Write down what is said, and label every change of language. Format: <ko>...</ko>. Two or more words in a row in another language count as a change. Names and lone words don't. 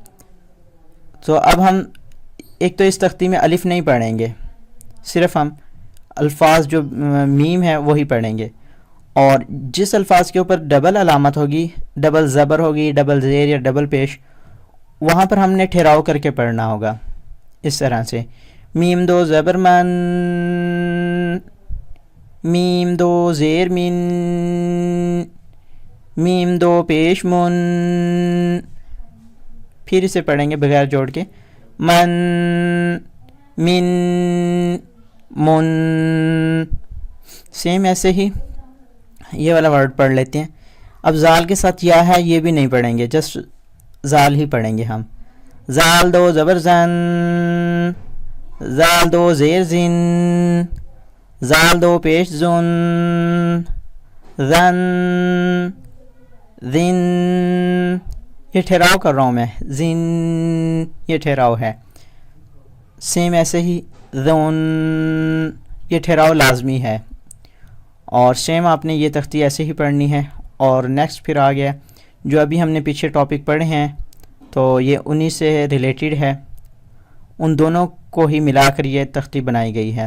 <ur>تو اب ہم ایک تو اس تختی میں الف نہیں پڑھیں گے، صرف ہم الفاظ جو میم ہے وہی پڑھیں گے. اور جس الفاظ کے اوپر ڈبل علامت ہوگی، ڈبل زبر ہوگی، ڈبل زیر یا ڈبل پیش، وہاں پر ہم نے ٹھہراؤ کر کے پڑھنا ہوگا اس طرح سے، میم دو زبر من، میم دو زیر من، میم دو پیش من. پھر اسے پڑھیں گے بغیر جوڑ کے، من من من. سیم ایسے ہی یہ والا ورڈ پڑھ لیتے ہیں. اب زال کے ساتھ یا ہے، یہ بھی نہیں پڑھیں گے، جسٹ زال ہی پڑھیں گے ہم. زال دو زبر زن، زال دو زیر زن، زال دو پیش زن، زن زن. یہ ٹھہراؤ کر رہا ہوں میں، زن یہ ٹھہراؤ ہے. سیم ایسے ہی زون، یہ ٹھہراؤ لازمی ہے. اور سیم آپ نے یہ تختی ایسے ہی پڑھنی ہے. اور نیکسٹ پھر آ گیا جو ابھی ہم نے پیچھے ٹاپک پڑھے ہیں، تو یہ انہی سے ریلیٹڈ ہے، ان دونوں کو ہی ملا کر یہ تختی بنائی گئی ہے.</ur>